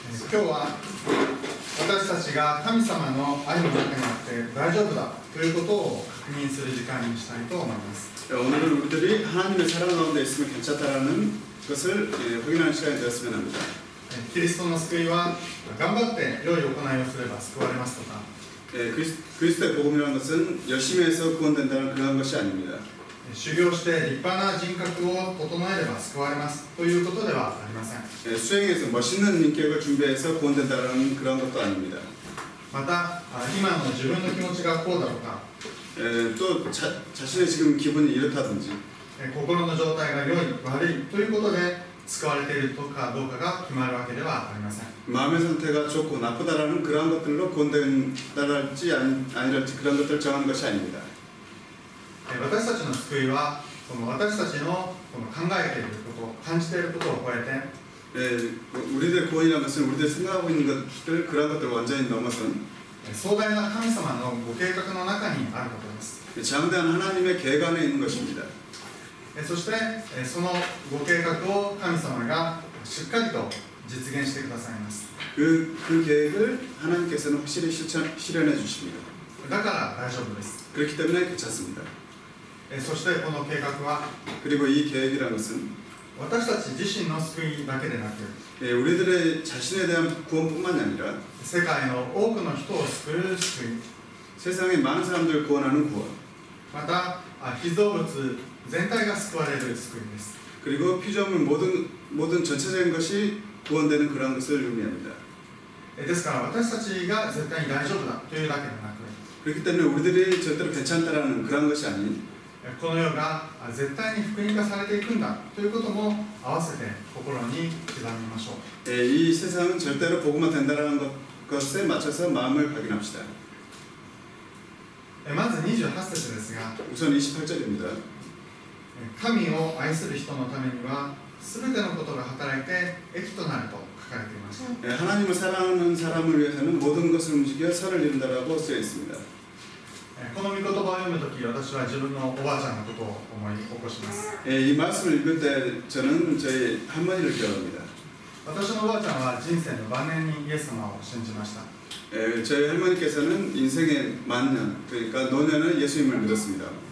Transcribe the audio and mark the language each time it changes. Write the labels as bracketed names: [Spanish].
[Japanese] 今日は私たちが神様の愛の中にあって大丈夫だということを確認する時間にしたいと思います。 [Korean] 오늘은 우리들이 하나님의 사랑 가운데 있으면 괜찮다라는 것을 확인하는 시간이 되었으면 합니다. [Japanese] キリストの救いは頑張って良い行いをすれば救われますとか、 [Korean] 그리스도의 복음이라는 것은 열심히 해서 구원된다는 그런 것이 아닙니다. [Japanese] 修行して立派な人格を整えれば救われますということではありません。 [Korean] 수행해서 멋있는 인격을 준비해서 구원된다는 그런 것도 아닙니다. [Japanese] また今の自分の気持ちがこうだとか、 [Korean] 또 자신의 지금 기분이 이렇다든지 [Japanese] 心の状態が良い悪いということで使われているかどうかが決まるわけではありません。 [Korean] 마음의 상태가 좋고 나쁘다라는 그런 것들로 구원된다랄지 아니랄지 그런 것들을 정하는 것이 아닙니다. [Japanese] 私たちの救いはこの私たちのこの考えていること感じていることを超えて [Korean] 우리들의 구원이라는 것은 우리들이 생각하고 있는 것들 그런 것들을 완전히 넘어선 [Japanese] 壮大な神様のご計画の中にあることです。 [Korean] 장대한 하나님의 계획 안에 있는 것입니다. [Japanese] そしてそのご計画を神様がしっかりと実現してくださいます。 [Korean] 그 계획을 하나님께서는 확실히 실현해 주십니다. [Japanese] だから大丈夫です。 [Korean] 그렇기 때문에 괜찮습니다. [Japanese] そしてこの計画は [Korean] 그리고 이 계획이라는 것은 [Japanese] 私たち自身の救いだけでなく [Korean] 우리들의 자신에 대한 구원뿐만이 아니라 [Japanese] 世界の多くの人を救う救い [Korean] 세상의 많은 사람들을 구원하는 구원 [Japanese] また被造物全体が救われる救いです。 [Korean] 그리고 피조물 모든 전체적인 것이 구원되는 그런 것을 의미합니다. [Japanese] ですから私たちが絶対に大丈夫だというだけでなく [Korean] 그렇기 때문에 우리들이 절대로 괜찮다라는 그런 것이 아닌 [Japanese] この世が絶対に福音化されていくんだということも合わせて心に刻みましょう。 [Korean] 이 세상은 절대로 복음화 된다라는 것에 맞춰서 마음을 확인합시다. [Japanese] まず28節ですが [Korean] 우선 28절입니다. [Japanese] 神を愛する人のためには全てのことが働いて益となると書かれていました。 [Korean] 하나님을 사랑하는 사람을 위해서는 모든 것을 움직여 선을 이룬다라고 쓰여 있습니다. [Japanese] この御言葉を読むとき私は自分のおばあちゃんのことを思い起こします。 [Korean] 이 말씀을 읽을 때 저는 저희 할머니를 기억합니다. [Japanese] 私のおばあちゃんは人生の晩年にイエス様を信じました。 [Korean] 저희 할머니께서는 인생의 만년, 그러니까 노년에 예수님을 믿었습니다.